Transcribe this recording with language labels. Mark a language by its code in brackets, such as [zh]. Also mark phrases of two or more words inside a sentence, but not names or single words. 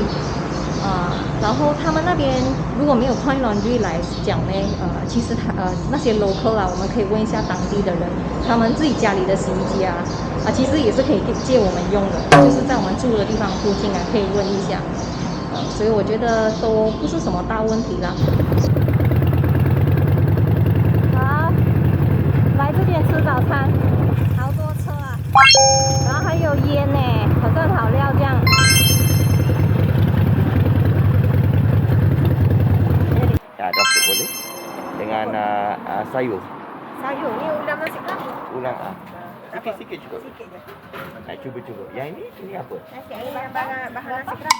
[zh] 然后他们那边如果没有 [en] coin laundry [zh] 来讲呢，其实那些 local 啊，我们可以问一下当地的人，他们自己家里的洗衣机啊，其实也是可以借我们用的，就是在我们住的地方附近啊，可以问一下。所以我觉得都不是什么大问题啦。好，来这边吃早餐，好多车啊，然后还有烟呢，好像好料这样。 [ms] Dapat boleh dengan sayur. Sayur ni ulam nasi kerabu. Ulang sikit cukup. Sikit je. Nak cuba. Yang ini apa? Nasi ini bahan nasi kerabu.